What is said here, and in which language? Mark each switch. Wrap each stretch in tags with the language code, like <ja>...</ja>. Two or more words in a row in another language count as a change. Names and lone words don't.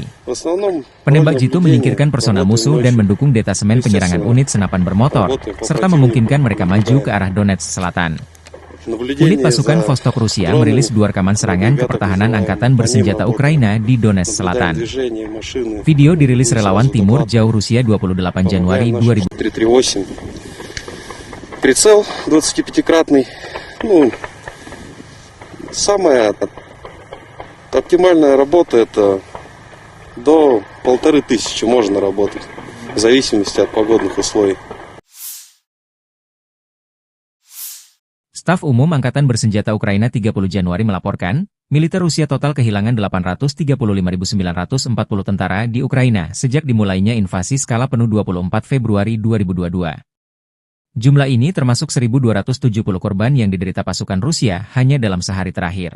<id>Penembak jitu menyingkirkan personel musuh dan mendukung detasemen penyerangan unit senapan bermotor, serta memungkinkan mereka maju ke arah Donetsk Selatan. Unit pasukan Vostok Rusia merilis 2 rekaman serangan ke pertahanan Angkatan Bersenjata Ukraina di Donetsk Selatan. Video dirilis relawan Timur Jauh Rusia 28 Januari 2000.</id> <ru>Прицел 25-кратный. Самая оптимальная работа это до 1500 можно работать, в зависимости от погодных условий.</ru> <id>Staf Umum Angkatan Bersenjata Ukraina 30 Januari melaporkan, militer Rusia total kehilangan 835.940 tentara di Ukraina sejak dimulainya invasi skala penuh 24 Februari 2022. Jumlah ini termasuk 1.270 korban yang diderita pasukan Rusia hanya dalam sehari terakhir.</id>